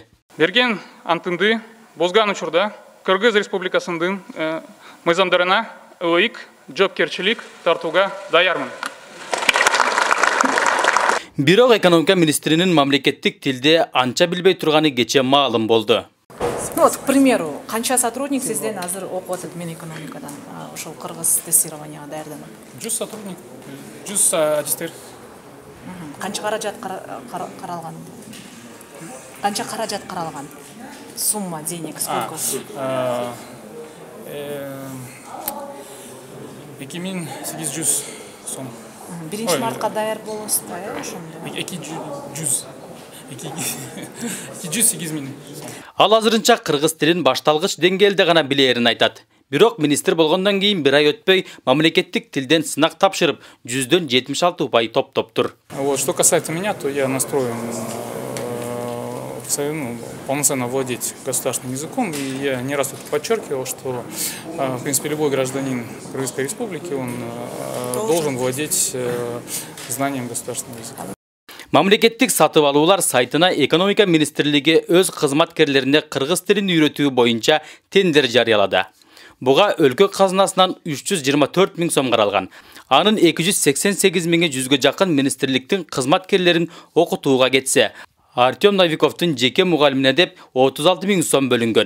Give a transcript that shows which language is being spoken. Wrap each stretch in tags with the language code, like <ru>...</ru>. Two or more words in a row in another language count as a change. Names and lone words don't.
<ky>Берген антымды бозган учурда Кыргыз Республикасынын мыйзамдарына ылайык жоопкерчилик тартууга даярмын. Бирок экономика министринин мамлекеттик тилде анча билбей турганы кече маалым болду.</ky> <ru>Вот, к примеру,</ru> <ky>канча сотрудник сизден азыр окуп атат мен экономикадан, ошол кыргыз тестированияга даярданып? 100 сотрудник, 100 аттестер. Канча каражат каралган? Канча каражат каралган?</ky> <ru>Сумма денег сколько?</ru> <ky>2800 сом. Биринчи мартка даяр болосузбу, ошондо? 208 миң. Ал азырынча кыргыз тилин башталгыч деңгээлде гана билерин айтат. Бирок министр болгондон кийин бир ай өтпөй мамлекеттик тилден сынак тапшырып, 76 упай топтоптур.</ky> <ru>Вот, что касается меня, то я настроен полноценно владеть государственным языком. И я не раз это подчеркивал, что, в принципе, любой гражданин Кыргызской Республики, он должен владеть знанием государственного языка.</ru> <ky>Мамлекеттик сатып алуулар сайтына экономика министрлиги өз кызматкерлерине кыргыз тилин үйрөтүү боюнча тендер жарыялады. Буга өлкө казынасынан 324 миң сом каралган. Анын 288 миңи жүзгө жакын министрликтин кызматкерлерин окутууга кетсе, Артем Новиковдун жеке мугалимине деп 36 миң сом бөлүнгөн.</ky>